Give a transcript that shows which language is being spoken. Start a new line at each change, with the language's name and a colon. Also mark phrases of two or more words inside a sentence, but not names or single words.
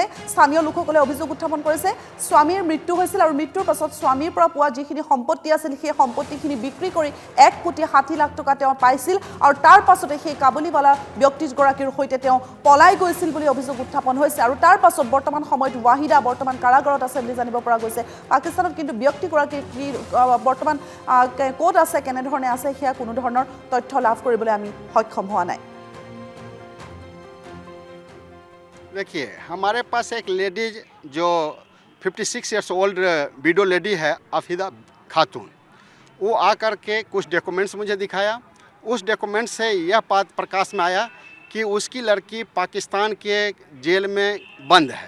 Assamese: স্থানীয় লোকসকলে অভিযোগ উত্থাপন কৰিছে স্বামীৰ মৃত্যু হৈছিল আৰু মৃত্যুৰ পাছত স্বামীৰ পৰা পোৱা যিখিনি সম্পত্তি আছিল সেই সম্পত্তিখিনি বিক্ৰী কৰি 1,60,00,000 টকা তেওঁ পাইছিল আৰু তাৰ পাছতে সেই কাবুলীৱালা ব্যক্তিগৰাকীৰ সৈতে তেওঁ পলাই গৈছিল বুলি অভিযোগ উত্থাপন হৈছে। আৰু তাৰ পাছত বৰ্তমান সময়ত ৱাহিদা বৰ্তমান কাৰাগাৰত আছে বুলি জানিব পৰা গৈছে। পাকিস্তানত কিন্তু ব্যক্তিগৰাকী বৰ্তমান ক'ত আছে, কেনেধৰণে আছে সেয়া কোনো ধৰণৰ তথ্য লাভ কৰিবলৈ আমি সক্ষম হোৱা নাই।
Hindi: देखिए, हमारे पास एक लेडीज जो 56
English: years old widow lady
Hindi: है अफीदा खातून, वो आकर के कुछ डॉक्यूमेंट्स मुझे दिखाया। उस डॉक्यूमेंट्स से यह बात प्रकाश में आया कि उसकी लड़की पाकिस्तान के जेल में बंद है।